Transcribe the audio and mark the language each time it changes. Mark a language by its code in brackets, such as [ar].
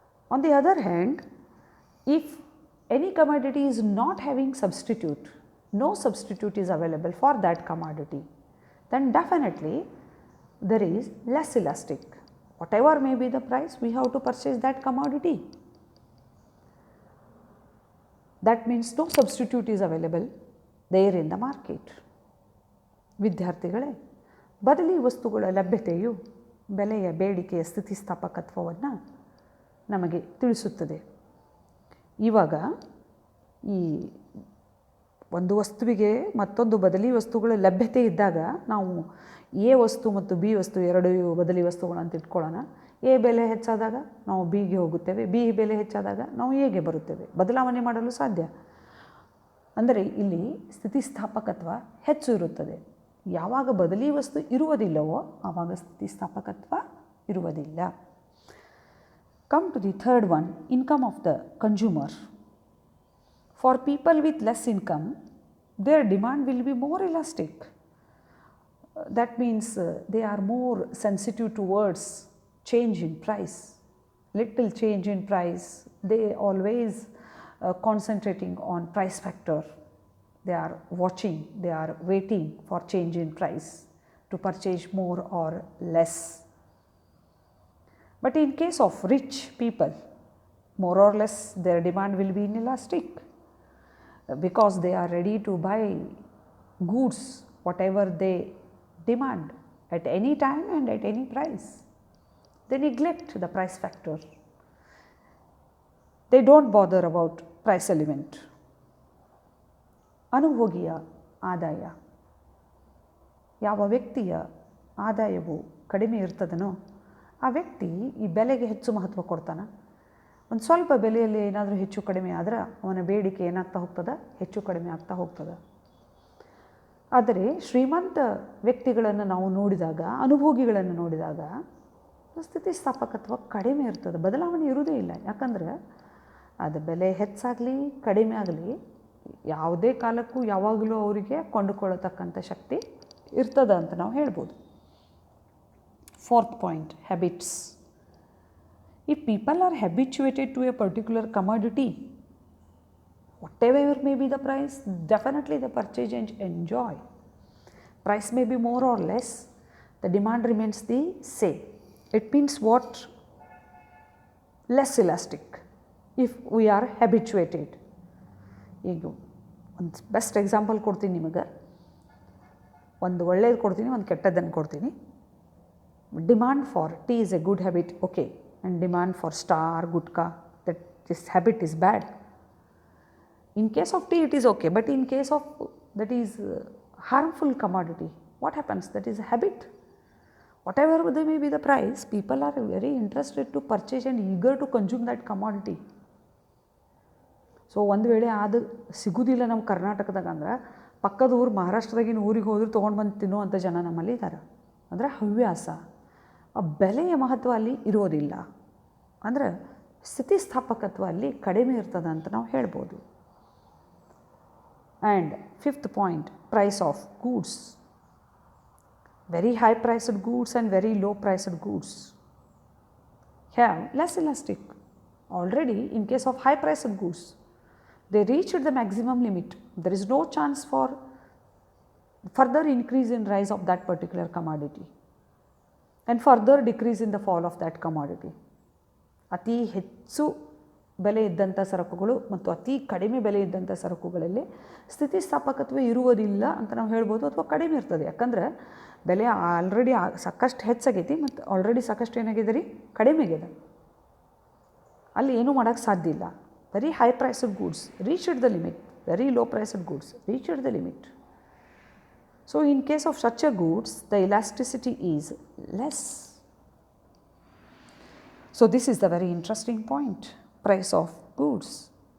[en] On the other hand, if any commodity is not having substitute, no substitute is available for that commodity, then definitely there is less elastic. Whatever may be the price, we have to purchase that commodity. That means no substitute is available there in the market. [kn] ವಿದ್ಯಾರ್ಥಿಗಳೇ, ಬದಲಿ ವಸ್ತುಗಳ ಲಭ್ಯತೆಯು ಬೆಲೆಯ ಬೇಡಿಕೆಯ ಸ್ಥಿತಿಸ್ಥಾಪಕತ್ವವನ್ನು ನಮಗೆ ತಿಳಿಸುತ್ತದೆ. ಇವಾಗ ಈ ಒಂದು ವಸ್ತುವಿಗೆ ಮತ್ತೊಂದು ಬದಲಿ ವಸ್ತುಗಳ ಲಭ್ಯತೆ ಇದ್ದಾಗ ನಾವು ಎ ವಸ್ತು ಮತ್ತು ಬಿ ವಸ್ತು ಎರಡು ಬದಲಿ ವಸ್ತುಗಳು ಅಂತ ಇಟ್ಕೊಳ್ಳೋಣ. ಎ ಬೆಲೆ ಹೆಚ್ಚಾದಾಗ ನಾವು ಬಿಗೆ ಹೋಗುತ್ತೇವೆ, ಬಿ ಬೆಲೆ ಹೆಚ್ಚಾದಾಗ ನಾವು ಎಗೆ ಬರುತ್ತೇವೆ. ಬದಲಾವಣೆ ಮಾಡಲು ಸಾಧ್ಯ. ಅಂದರೆ ಇಲ್ಲಿ ಸ್ಥಿತಿಸ್ಥಾಪಕತ್ವ ಹೆಚ್ಚು ಇರುತ್ತದೆ. ಯಾವಾಗ ಬದಲಿ ವಸ್ತು ಇರುವುದಿಲ್ಲವೋ ಆವಾಗ ಸ್ಥಿತಿಸ್ಥಾಪಕತ್ವ ಇರುವುದಿಲ್ಲ. [en] Come to the third one, income of the consumer. For people with less income, their demand will be more elastic. That means they are more sensitive towards change in price. Little change in price, they always concentrating on price factor. They are watching, they are waiting for change in price to purchase more or less. But in case of rich people, more or less their demand will be inelastic because they are ready to buy goods whatever they demand at any time and at any price. They neglect the price factor. They don't bother about price element. [kn] ಅನುಭೋಗಿಯ ಆದಾಯ. ಯಾವ ವ್ಯಕ್ತಿಯ ಆದಾಯವು ಕಡಿಮೆ ಇರ್ತದನೋ ಆ ವ್ಯಕ್ತಿ ಈ ಬೆಲೆಗೆ ಹೆಚ್ಚು ಮಹತ್ವ ಕೊಡ್ತಾನೆ. ಒಂದು ಸ್ವಲ್ಪ ಬೆಲೆಯಲ್ಲಿ ಏನಾದರೂ ಹೆಚ್ಚು ಕಡಿಮೆ ಆದರೆ ಅವನ ಬೇಡಿಕೆ ಏನಾಗ್ತಾ ಹೋಗ್ತದೆ, ಹೆಚ್ಚು ಕಡಿಮೆ ಆಗ್ತಾ ಹೋಗ್ತದೆ. ಆದರೆ ಶ್ರೀಮಂತ ವ್ಯಕ್ತಿಗಳನ್ನು ನಾವು ನೋಡಿದಾಗ, ಅನುಭೋಗಿಗಳನ್ನು ನೋಡಿದಾಗ ಸ್ಥಿತಿಸ್ಥಾಪಕತ್ವ ಕಡಿಮೆ ಇರ್ತದೆ, ಬದಲಾವಣೆ ಇರುವುದೇ ಇಲ್ಲ. ಯಾಕಂದರೆ ಅದು ಬೆಲೆ ಹೆಚ್ಚಾಗಲಿ ಕಡಿಮೆ ಆಗಲಿ ಯಾವುದೇ ಕಾಲಕ್ಕೂ ಯಾವಾಗಲೂ ಅವರಿಗೆ ಕೊಂಡುಕೊಳ್ಳತಕ್ಕಂಥ ಶಕ್ತಿ ಇರ್ತದೆ ಅಂತ ನಾವು ಹೇಳ್ಬೋದು. [en] Fourth point, habits. If people are habituated to a particular commodity, whatever may be the price, definitely they purchase and enjoy. Price may be more or less, the demand remains the same. It means what? Less elastic if we are habituated. [kn] ಈಗ ಒಂದು [en] best example [kn] ಕೊಡ್ತೀನಿ ನಿಮಗೆ. ಒಂದು ಒಳ್ಳೆಯದು ಕೊಡ್ತೀನಿ, ಒಂದು ಕೆಟ್ಟದ್ದನ್ನು ಕೊಡ್ತೀನಿ. [en] Demand for tea is a good habit, okay, and demand for star, gutka, that this habit is bad. In case of tea it is okay, but in case of that is harmful commodity, what happens? That is a habit. Whatever they may be the price, people are very interested to purchase and eager to consume that commodity. [kn] So ಒಂದು ವೇಳೆ ಅದು ಸಿಗೋದಿಲ್ಲ ನಮ್ಮ ಕರ್ನಾಟಕದಾಗ ಅಂದ್ರೆ ಪಕ್ಕದ ಊರು ಮಹಾರಾಷ್ಟ್ರದಾಗಿನ ಊರಿಗೆ ಹೋದ್ರೆ ತೊಗೊಂಡು ಬಂದು ತಿನ್ನುವಂಥ ಜನ ನಮ್ಮಲ್ಲಿ ಇದ್ದಾರೆ. ಅಂದರೆ ಹವ್ಯಾಸ, ಆ ಬೆಲೆಯ ಮಹತ್ವ ಅಲ್ಲಿ ಇರೋದಿಲ್ಲ. ಅಂದರೆ ಸ್ಥಿತಿಸ್ಥಾಪಕತ್ವ ಅಲ್ಲಿ ಕಡಿಮೆ ಇರ್ತದೆ ಅಂತ ನಾವು ಹೇಳ್ಬೋದು. [en] And fifth point, price of goods. Very high priced goods and very low priced goods have less elastic. Already in case of high priced goods they reached the maximum limit. There is no chance for further increase in rise of that particular commodity and further decrease in the fall of that commodity. [kn] ಅತಿ ಹೆಚ್ಚು ಬೆಲೆ ಇದ್ದಂಥ ಸರಕುಗಳು ಮತ್ತು ಅತಿ ಕಡಿಮೆ ಬೆಲೆ ಇದ್ದಂಥ ಸರಕುಗಳಲ್ಲಿ ಸ್ಥಿತಿಸ್ಥಾಪಕತ್ವ ಇರುವುದಿಲ್ಲ ಅಂತ ನಾವು ಹೇಳ್ಬೋದು, ಅಥವಾ ಕಡಿಮೆ ಇರ್ತದೆ. ಯಾಕಂದರೆ ಬೆಲೆ ಆಲ್ರೆಡಿ ಸಾಕಷ್ಟು ಹೆಚ್ಚಾಗೈತಿ ಮತ್ತು ಆಲ್ರೆಡಿ ಸಾಕಷ್ಟು ಏನಾಗಿದೆ ರೀ, ಕಡಿಮೆ ಆಗಿದೆ. ಅಲ್ಲಿ ಏನೂ ಮಾಡೋಕ್ಕೆ ಸಾಧ್ಯ ಇಲ್ಲ. [en] Very high priced goods reached the limit, very low priced goods reached the limit. So in case of such a goods, the elasticity is less. So this is the very interesting point, price of goods.